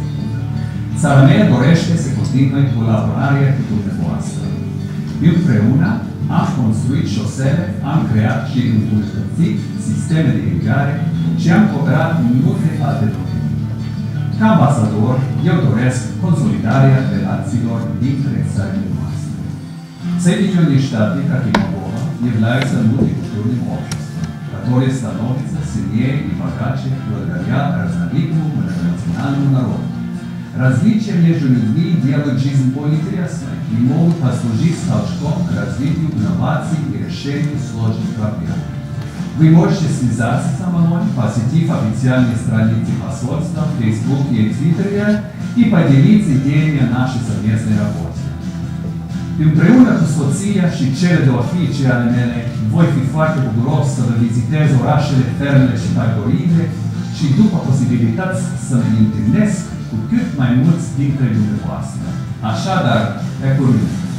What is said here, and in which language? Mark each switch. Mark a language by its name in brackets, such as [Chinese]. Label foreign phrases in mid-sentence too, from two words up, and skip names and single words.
[Romanian] Țara mea dorește să continue colaborarea cu dumneavoastră. Împreună am construit șosele, am creat și îmbunătățit sisteme de irigare și am cooperat în multe alte domenii. Ca ambasador, eu doresc consolidarea relațiilor dintre țările noastre. [Russian] Соединенные Штаты, как и Молдова, являются мультикультурным обществом, которое становится сильнее и богаче благодаря разноликому многонациональному народу. Различия между людьми делают жизнь более интересной и могут послужить толчком к развитию инноваций и решению сложных проблем. Вы можете связаться со мной, посетив официальные страницы посольства в Фейсбуке и Твиттере и поделиться идеями о нашей совместной работе. [Romanian] Împreună cu soția și cele două fiice ale mele, voi fi foarte bucuros să vă vizitez orașele, fermele și factoriile și după posibilități să mă întâlnesc cu cât mai mulți dintre dumneavoastră. Așadar, pe curând!